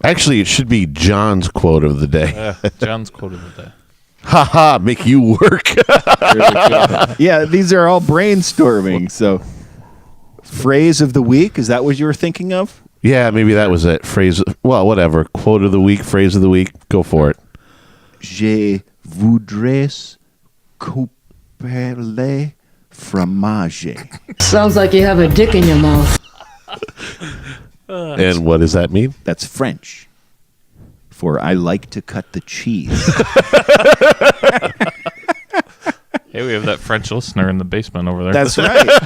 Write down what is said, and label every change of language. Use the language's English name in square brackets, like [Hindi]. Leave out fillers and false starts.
[English] Actually, it should be John's quote of the day. John's quote of the day. Ha ha, make you work. Yeah, these are all brainstorming. So, phrase of the week, is that what you were thinking of? Yeah, maybe that was it. Phrase. Well, whatever. Quote of the week, phrase of the week. Go for it. [French] Je voudrais couper le fromage. [English] Sounds like you have a dick in your mouth. And what does that mean? That's French for I like to cut the cheese. Hey, we have that French listener in the basement over there. That's right.